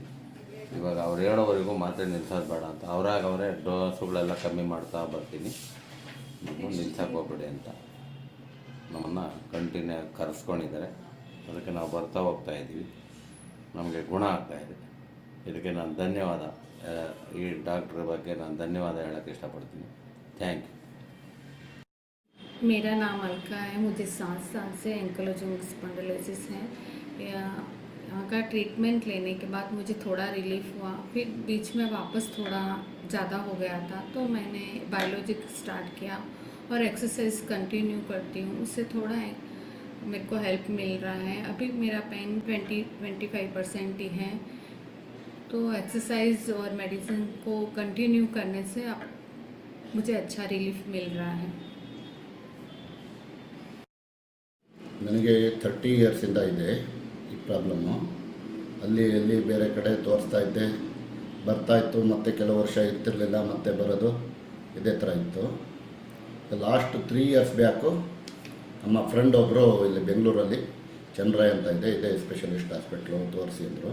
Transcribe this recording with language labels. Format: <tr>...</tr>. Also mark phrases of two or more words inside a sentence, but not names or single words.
<kn>ಇವಾಗ ಅವ್ರು ಹೇಳೋವರೆಗೂ ಮಾತ್ರೆ ನಿಲ್ಸೋದು ಬೇಡ ಅಂತ, ಅವರೇ ಡೋಸುಗಳೆಲ್ಲ ಕಮ್ಮಿ ಮಾಡ್ತಾ ಬರ್ತೀನಿ, ನೀವು ನಿಲ್ಸಕ್ಕೆ ಹೋಗ್ಬೇಡಿ ಅಂತ ನಮ್ಮನ್ನು ಕಂಟಿನ್ಯೂ ಕರೆಸ್ಕೊಂಡಿದ್ದಾರೆ. ಅದಕ್ಕೆ ನಾವು ಬರ್ತಾ ಹೋಗ್ತಾ ಇದ್ದೀವಿ, ನಮಗೆ ಗುಣ ಆಗ್ತಾಯಿದೆ. ಇದಕ್ಕೆ ನಾನು ಧನ್ಯವಾದ, ಈ ಡಾಕ್ಟ್ರ್ ಬಗ್ಗೆ ನಾನು ಧನ್ಯವಾದ ಹೇಳೋಕ್ಕೆ ಇಷ್ಟಪಡ್ತೀನಿ.</kn> <en>thank you.</en> <hi>मेरा नाम अलका है, मुझे 7 साल से</hi> <en>ankylosing spondylosis</en> <hi>है। यहाँ का ट्रीटमेंट लेने के बाद मुझे थोड़ा रिलीफ हुआ, फिर बीच में वापस थोड़ा ज़्यादा हो गया था, तो मैंने</hi> <en>biologic start</en> <hi>किया और</hi> <en>exercise continue</en> <hi>करती हूँ, उससे थोड़ा मेरे को हेल्प मिल रहा है। अभी मेरा पेन 20-25% ही है, तो एक्सरसाइज और मेडिसिन को कंटिन्यू करने से मुझे अच्छा रिलीफ मिल रहा है।</hi> <kn>ನನಗೆ 30 ಇಯರ್ಸಿಂದ ಇದೆ ಈ ಪ್ರಾಬ್ಲಮ್ಮು. ಅಲ್ಲಿ ಬೇರೆ ಕಡೆ ತೋರಿಸ್ತಾ ಇದ್ದೆ, ಬರ್ತಾಯಿತ್ತು, ಮತ್ತು ಕೆಲವು ವರ್ಷ ಇರ್ತಿರಲಿಲ್ಲ, ಮತ್ತೆ ಬರೋದು, ಇದೇ ಥರ ಇತ್ತು.</kn> <en>last 3 years back</en> <kn>ನಮ್ಮ ಫ್ರೆಂಡ್ ಒಬ್ಬರು ಇಲ್ಲಿ ಬೆಂಗಳೂರಲ್ಲಿ ಚಂದ್ರಾಯ ಅಂತ ಇದೆ, ಇದೇ</kn> <en>specialist hospital,</en> <kn>ತೋರಿಸಿ ಅಂದರು.</kn>